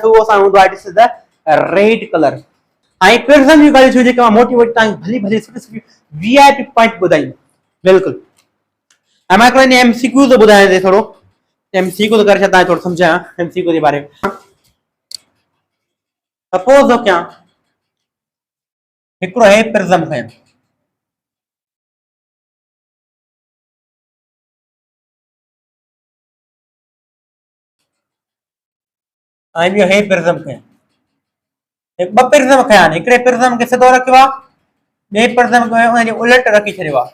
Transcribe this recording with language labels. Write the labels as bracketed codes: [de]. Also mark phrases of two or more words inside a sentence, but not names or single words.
[sd] उहो असां हूंदो आहे [en] this is the red colour. [sd] ऐं प्रिज्म जी ॻाल्हि छो जेके मां मोटी मोटी तव्हांखे भली भली सुठी सुठी [en] VIP point [sd] ॿुधाई, बिल्कुलु। ऐं मां हिकिड़ो एमसीक्यू थो ॿुधायां ते थोरो एमसीक्यू थो करे छॾां, थोरो सम्झायां एमसीक्यू जे बारे में। सपोज थो कयां हिकिड़ो हे प्रिज्म खयो, ऐं ॿियो हे प्रिज़म खयां, ॿ प्रिज़म खयां आहिनि, हिकिड़े प्रिज़म खे सिधो रखियो आहे, ॿिए प्रिज़म खे हुनजे उलट रखी छॾियो आहे।